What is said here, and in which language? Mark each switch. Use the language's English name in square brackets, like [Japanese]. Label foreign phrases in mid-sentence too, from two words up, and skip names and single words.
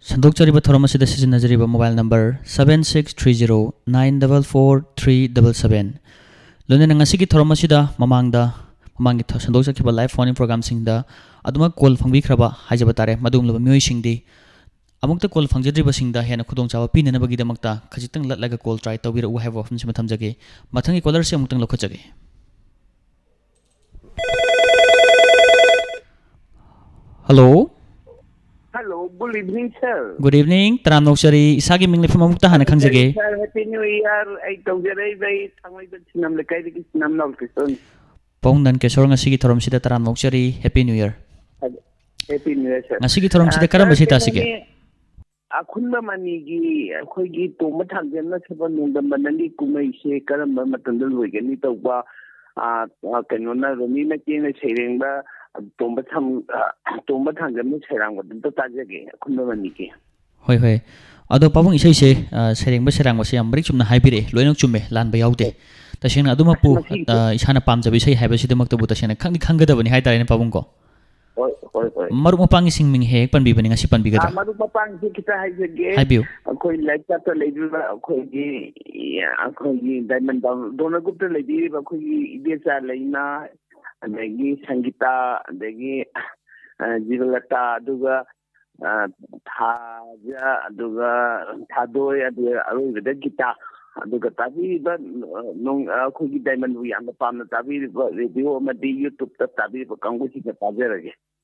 [Manipuri] संदोक्चरिबा थोरम असिदा सिजनजरिबा [English] mobile number [Manipuri] 7630944377 लोनेना ngasi थोरम असिदा ममांगी संदोक्चखिबा [English] live phone program [Manipuri] सिंगदा अदुमा कॉल फंगबिख्रबा हाइजबा तारे मदुमलब मियोय सिंगदी अमुक्ता कॉल फंगजद्रिबा सिंगदा हेना खुदोंचाबा पिननबगीदमक्ता खजितंग लटलागा [English] call try [Manipuri] तौबिरउ हाइबा वफम सिम थमजगे मथंगी कॉलर से अमुक्तंग लखजगे हेलो [English] hello good evening sir good evening [Manipuri] तराम नौचरी इसागी मिंग लेफम अमुक्ता हाना खंगजगे [English] sir happy new year [Manipuri] आई तौजरे बाई थांगलाइबा सिनाम लेकाइदगी सिनाम नौकिसन पौंदन केसोर ngasi थोरम सिदा तराम नौचरी [English] happy new year happy new year sir [Manipuri] ngasi थोरम सिदा करम बसी तासिगे अखुनबा मनीगी अखोइगी तोम थांजन सब नोंदम बनली कुमै से करम मतंद लोइगनी तौबा कनोना रोमी मचेन सेरेंबा तोम थांजन सेरांग बदन ताजगे अखुनबा मनीगी होय होय अदो पाबुंग इसै से सेरेंब सेरांग बसे यम ब्रिक चुमना हाइबिरे लोइनक चुमे लानबा याउदे तसेंग अदुमा पु इसाना पामजबि सै हाइबसिदमक्तबु तसेंग खंगि खंगदबनि हाइतारेने पाबुंग को मरु मपांगी सिंगमिंग हे पनबिबनि ngasi पनबिगदा मरु मपांग से किता हाइजगे हाइबिउ अखोइ [English] life chart [Manipuri] लेबिबा अखोइगी डायमंड दोनों गुप्त लेबिबा अखोइगी इदेचा लेना अदगी संगीता अदगी जीवलता अदुगा थाजा अदुगा थादोय अदुगा अरुगदा गीता अदुगा ताबीबा नोंग अखोइगी डायमंड बु याम पामना ताबीबा रेडियो मदि यूट्यूब ता ताबीबा कांगुसी का ताजरगे